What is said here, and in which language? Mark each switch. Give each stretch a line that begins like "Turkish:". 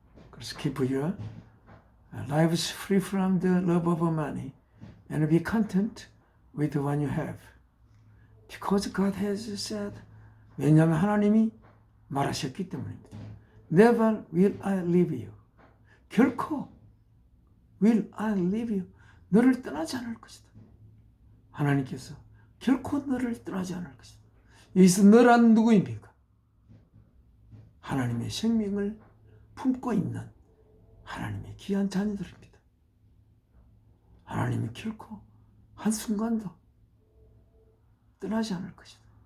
English: 그래서 keep your lives free from the love of money and be content with what you have. Because God has said,
Korean: 왜냐하면 하나님이 말하셨기 때문입니다.
English: Never will I leave you. 결코 will I leave you.
Korean: 너를 떠나지 않을 것이다. 하나님께서 결코 너를 떠나지 않을 것이다. 여기서 너란 누구입니까? 하나님의 생명을 품고 있는 하나님의 귀한 자녀들입니다. 하나님이 결코 한순간도 떠나지 않을 것이다.